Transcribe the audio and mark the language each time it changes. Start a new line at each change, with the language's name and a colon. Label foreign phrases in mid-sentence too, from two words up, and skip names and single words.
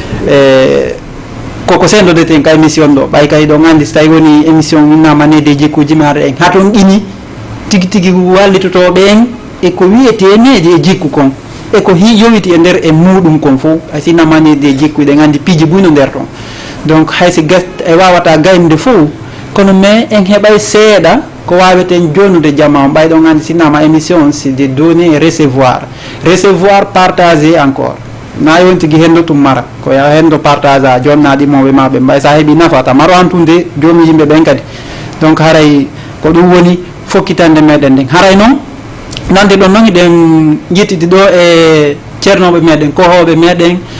Fula: koko sendodeten ka émission ɗo ɓay kay ɗon andi so tawi woni émission innama needi jikkuji men haɗa en haton ɗini tigi tigi wallitotoɓe en eko wiyete needi e jikku kon eko yowiti e nder e muɗum kon fo hay sinama needi e jikku ɗen andi piiji buyno nder ton donc haysi gas e wawata gaynde fo kono mais en heɓay seeɗa ko waweten jonude jamma on ɓayɗon andi sinama émission
French: c'est de donner et recevoir partager
Fula: encore na yon tigui hendo tum mara ko ya hendo partage a jonnaɗi moɓe maɓe mbay sa heeɓi nafata maro antunde jomum yimɓe ɓen kadi donc haray ko ɗum woni fokkitande meɗen ndin haray noon nande ɗon noon eɗen jittidi ɗo e ceernoɓe meɗen kohoɓe meɗen